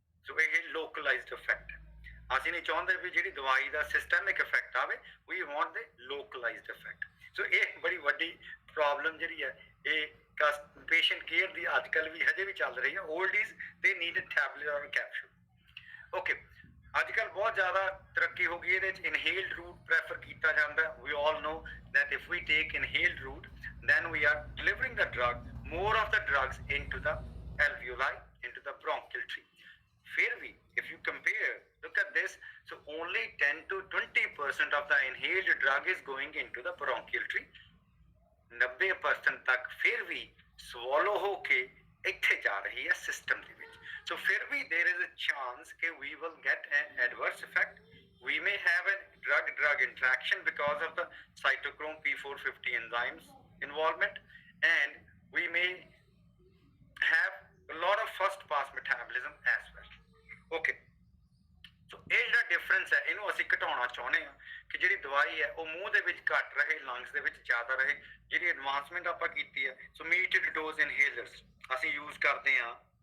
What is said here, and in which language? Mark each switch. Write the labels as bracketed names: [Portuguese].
[Punjabi] ਸੋ ਇਹ ਲੋਕਲਾਈਜ਼ਡ ਇਫੈਕਟ ਹੈ. ਅਸੀਂ ਨਹੀਂ ਚਾਹੁੰਦੇ ਵੀ ਜਿਹੜੀ ਦਵਾਈ ਦਾ ਸਿਸਟੈਮਿਕ ਇਫੈਕਟ ਆਵੇ, [English] We want the localised effect. [Punjabi] ਸੋ ਇਹ ਬੜੀ ਵੱਡੀ ਪ੍ਰੋਬਲਮ ਜਿਹੜੀ ਹੈ ਇਹ ਪੇਸ਼ੈਂਟ ਕੇਅਰ ਦੀ ਅੱਜ ਕੱਲ੍ਹ ਵੀ ਹਜੇ ਵੀ ਚੱਲ ਰਹੀ ਹੈ. [English] Old is the need a tablet or capsule. [Punjabi] ਓਕੇ, ਅੱਜ ਕੱਲ੍ਹ ਬਹੁਤ ਜ਼ਿਆਦਾ ਤਰੱਕੀ ਹੋ ਗਈ ਇਹਦੇ ਵਿੱਚ ਇਨਹੇਲਡ ਰੂਟ ਪ੍ਰੈਫਰ ਕੀਤਾ ਜਾਂਦਾ। [English] We all know that if we take inhaled route, then we are delivering the drug, more of the drugs into the alveoli, into the bronchial tree. [Punjabi] ਫਿਰ ਵੀ [English] if you compare, look at this, so only 10 to 20% of the inhaled drug is going into the bronchial tree. [Punjabi] 90% ਤੱਕ ਫਿਰ ਵੀ swallow ਹੋ ਕੇ ਇੱਥੇ ਜਾ ਰਹੀ ਹੈ system ਦੇ ਵਿੱਚ। [English] So [Punjabi] ਫਿਰ ਵੀ [English] there is a chance that we will get an adverse effect. We may have a drug-drug interaction because of the cytochrome P450 enzymes involvement, and we may have a lot of first-pass metabolism as well. Okay. [Punjabi] ਸੋ ਇਹ ਜਿਹੜਾ difference ਹੈ ਇਹਨੂੰ ਅਸੀਂ ਘਟਾਉਣਾ ਚਾਹੁੰਦੇ ਹਾਂ ਕਿ ਜਿਹੜੀ ਦਵਾਈ ਹੈ ਉਹ ਮੂੰਹ ਦੇ ਵਿੱਚ ਘੱਟ ਰਹੇ, ਲੰਗਸ ਦੇ ਵਿੱਚ ਜ਼ਿਆਦਾ ਰਹੇ। ਜਿਹੜੀ ਐਡਵਾਂਸਮੈਂਟ ਆਪਾਂ ਕੀਤੀ ਹੈ, ਸੋ ਮੀਟਡ ਡੋਜ਼ ਇਨਹੇਲਰਸ ਅਸੀਂ ਯੂਜ਼ ਕਰਦੇ ਹਾਂ।